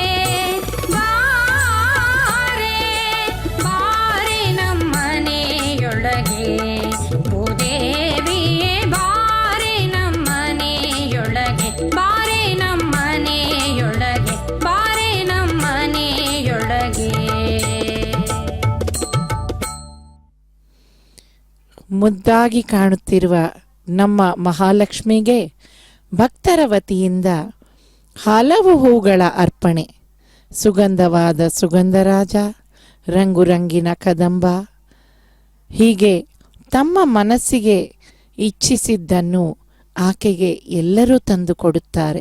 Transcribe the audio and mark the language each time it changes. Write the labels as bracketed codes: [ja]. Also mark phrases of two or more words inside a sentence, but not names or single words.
[kn] ಬಾರೆ ಬಾರೆ ನಮ್ಮನೆಯೊಳಗೆ ಭೂದೇವಿಯೇ ಬಾರೆ ನಮ್ಮನೆಯೊಳಗೆ ಬಾರೆ ನಮ್ಮನೆಯೊಳಗೆ ಬಾರೆ ನಮ್ಮನೆಯೊಳಗೆ ಮುದ್ದಾಗಿ ಕಾಣುತ್ತಿರುವ ನಮ್ಮ ಮಹಾಲಕ್ಷ್ಮಿಗೆ ಭಕ್ತರ ವತಿಯಿಂದ ಹಲವು ಹೂಗಳ ಅರ್ಪಣೆ ಸುಗಂಧವಾದ ಸುಗಂಧರಾಜ ರಂಗುರಂಗಿನ ಕದಂಬ ಹೀಗೆ ತಮ್ಮ ಮನಸ್ಸಿಗೆ ಇಚ್ಛಿಸಿದ್ದನ್ನು ಆಕೆಗೆ ಎಲ್ಲರೂ ತಂದು ಕೊಡುತ್ತಾರೆ.